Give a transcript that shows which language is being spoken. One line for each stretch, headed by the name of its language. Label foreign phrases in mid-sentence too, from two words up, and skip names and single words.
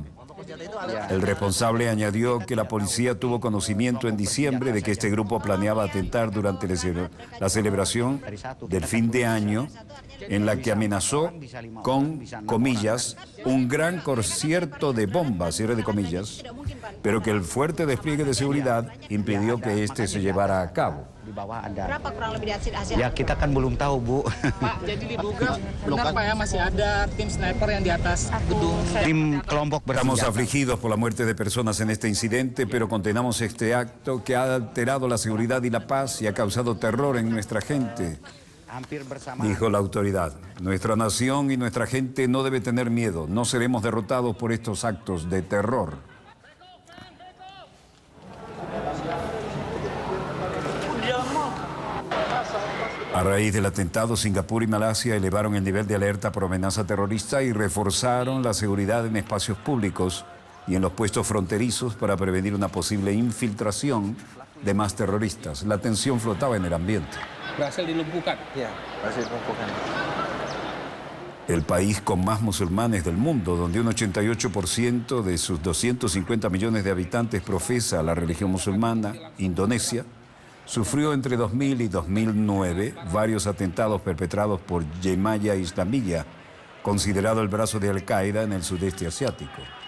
Spanish: El responsable añadió que la policía tuvo conocimiento en diciembre de que este grupo planeaba atentar durante la celebración del fin de año, en la que amenazó con, comillas, un gran concierto de bombas, cierre de comillas, pero que el fuerte despliegue de seguridad impidió que este se llevara a cabo.
Indonesian: Berapa kurang lebih di Asia? Ya kita kan belum tahu, Bu. Pak, jadi diduga benar Pak ya masih ada tim sniper yang di atas gedung. Tim kelompok bersenjata.
Spanish: Estamos afligidos por la muerte de personas en este incidente, pero condenamos este acto que ha alterado la seguridad y la paz y ha causado terror en nuestra gente, dijo la autoridad. Nuestra nación y nuestra gente no debe tener miedo. No seremos derrotados por estos actos de terror. A raíz del atentado, Singapur y Malasia elevaron el nivel de alerta por amenaza terrorista y reforzaron la seguridad en espacios públicos y en los puestos fronterizos para prevenir una posible infiltración de más terroristas. La tensión flotaba en el ambiente.
Indonesian: Berhasil dilumpuhkan. Ya, berhasil dilumpuhkan.
Spanish: El país con más musulmanes del mundo, donde un 88% de sus 250 millones de habitantes profesa la religión musulmana, Indonesia, sufrió entre 2000 y 2009 varios atentados perpetrados por Jemaah Islamiyah, considerado el brazo de Al-Qaeda en el sudeste asiático.